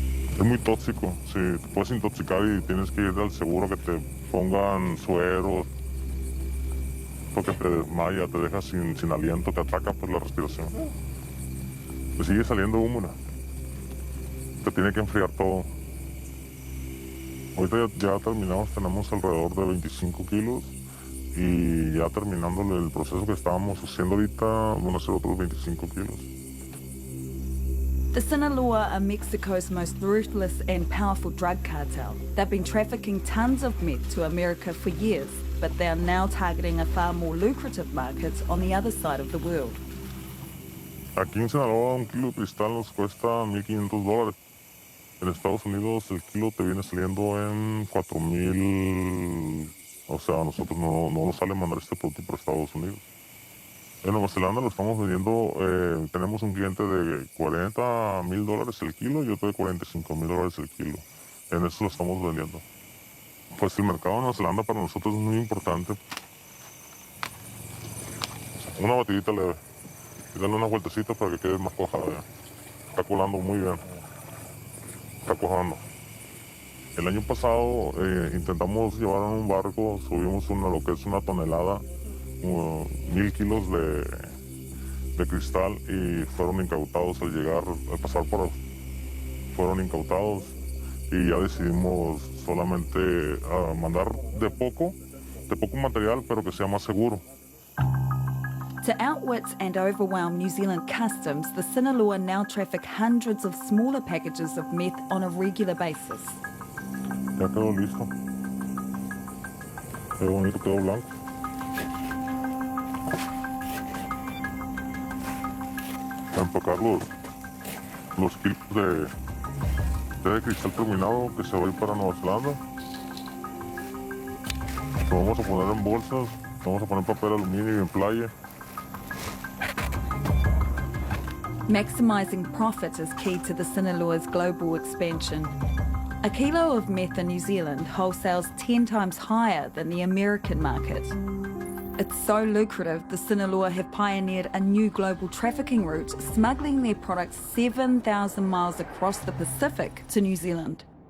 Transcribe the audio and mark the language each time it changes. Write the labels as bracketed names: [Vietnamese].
[Spanish] Es muy tóxico, sí, te puedes intoxicar y tienes que ir al seguro que te pongan sueros, porque te desmaya, te deja sin aliento, te ataca pues la respiración. Te sigue saliendo humo, ¿no? Te tiene que enfriar todo. Ahorita ya terminamos, tenemos alrededor de 25 kilos y ya terminando el proceso que estábamos haciendo ahorita, van a ser otros 25 kilos. [English] The Sinaloa are Mexico's most ruthless and powerful drug cartel. They've been trafficking tons of meth to America for years, but they are now targeting a far more lucrative market on the other side of the world. [Spanish] Aquí en Sinaloa un kilo de cristal nos cuesta $1,500. En Estados Unidos el kilo te viene saliendo en 4,000. O sea, a nosotros no nos sale mandar este producto para Estados Unidos. En Nueva Zelanda lo estamos vendiendo, tenemos un cliente de $40,000 el kilo y otro de $45,000 el kilo. En eso lo estamos vendiendo. Pues el mercado de Nueva Zelanda para nosotros es muy importante. Una batidita leve y darle una vueltecita para que quede más cuajada. Está colando muy bien. Está cuajando. El año pasado intentamos llevar en un barco, subimos lo que es una tonelada, 1,000 kilos de cristal y fueron incautados al llegar, al pasar por, fueron incautados y ya decidimos solamente mandar de poco material, pero que sea más seguro. [English] To outwit and overwhelm New Zealand customs, the Sinaloa now traffic hundreds of smaller packages of meth on a regular basis. [Spanish] Ya quedó listo. Qué bonito, quedó blanco. A empacar los kilos de cristal terminado que se va a ir para Nueva Zelanda. Lo vamos a poner en bolsas, vamos a poner papel aluminio y en playa. [English] Maximising profit is key to the Sinaloa's global expansion. A kilo of meth in New Zealand wholesales 10 times higher than the American market. It's so lucrative, the Sinaloa have pioneered a new global trafficking route, smuggling their products 7,000 miles across the Pacific to New Zealand.